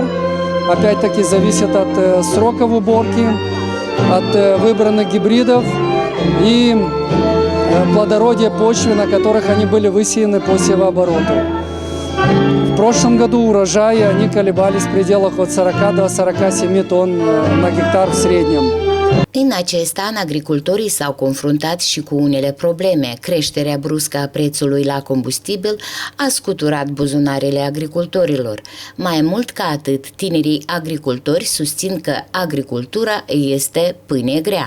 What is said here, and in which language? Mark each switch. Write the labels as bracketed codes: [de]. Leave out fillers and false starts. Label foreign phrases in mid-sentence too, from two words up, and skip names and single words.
[ru] Опять-таки зависит от сроков уборки, от выбранных гибридов и плодородия почвы, на которых они были высеяны по севообороту. В прошлом году урожаи они колебались в пределах от 40 до 47 тонн на гектар в среднем. [ro] În acest an, agricultorii s-au confruntat și cu unele probleme. Creșterea bruscă a prețului la combustibil a scuturat buzunarele agricultorilor. Mai mult ca atât, tinerii agricultori susțin că agricultura este pâine grea.